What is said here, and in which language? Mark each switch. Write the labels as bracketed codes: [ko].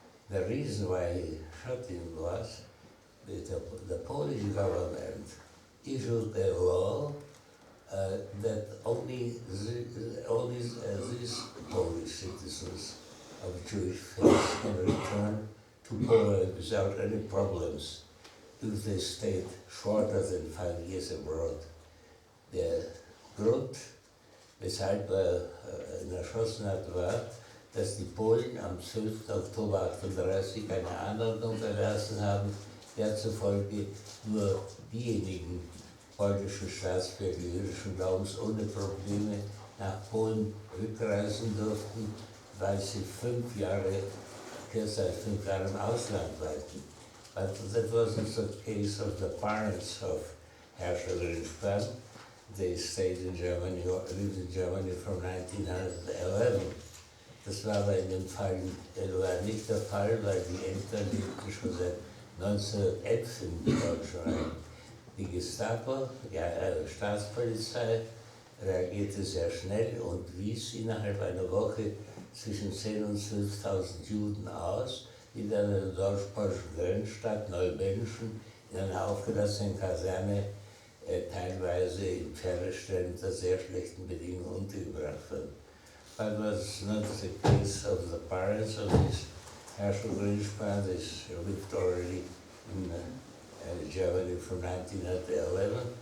[en] The reason why he shot him was that the Polish government issued a law that only these Polish citizens of Jewish faith can return to Poland without any problems if they stayed shorter than 5 years abroad. [de] Der Grund, weshalb ihn erschossen hat, war, dass die Polen am 12. Oktober 1938 eine Anordnung erlassen haben, der zufolge nur diejenigen polnischen Staatsbürger jüdischen Glaubens ohne Probleme nach Polen rückreisen durften, weil sie 5 Jahre, kürzer als 5 Jahre im Ausland weilten. [en] But that wasn't the case of the parents of Herrscher Grünspan. They stayed in Germany, or lived in Germany from 1911. [de] Das war aber in dem Fall war nicht der Fall, weil die Eltern lebten schon seit 1911 in Deutschland. Die Gestapo, die Staatspolizei, reagierte sehr schnell und wies innerhalb einer Woche zwischen 10.000 und 12.000 Juden aus, die dann in der deutsch-polnischen Grenzstadt Neumenschen in einer aufgelassenen Kaserne teilweise in Pferdestellen unter sehr schlechten Bedingungen untergebracht wurden. [en] But it was not the case of the parents of this Herrscher Grünspan. They lived already in Germany from 1911.